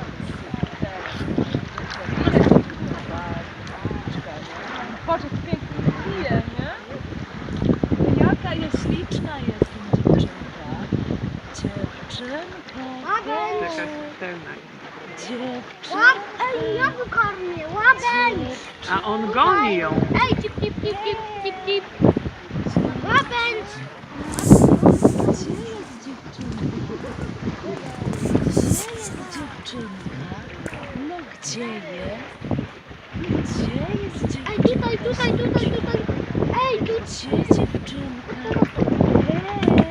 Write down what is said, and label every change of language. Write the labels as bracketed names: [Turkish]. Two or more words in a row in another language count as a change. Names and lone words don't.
[Polish] Patrz, jak pięknie pije, nie? Jaka jest śliczna jest ta dziewczynka. Dziewczynka. Łapędź. pełna. Łap, ej, ja go karmię. Łapędź. A on goni ją. Ej, cip, cip, cip, cip, cip, cip. Łapędź. Gdzie jest dziewczynka? Gdzie jest dziewczynka? No gdzie jest? Gdzie jest dziewczynka? Ej, tutaj, tutaj, tutaj, tutaj. Ej, tu. Gdzie dziewczynka? Hej!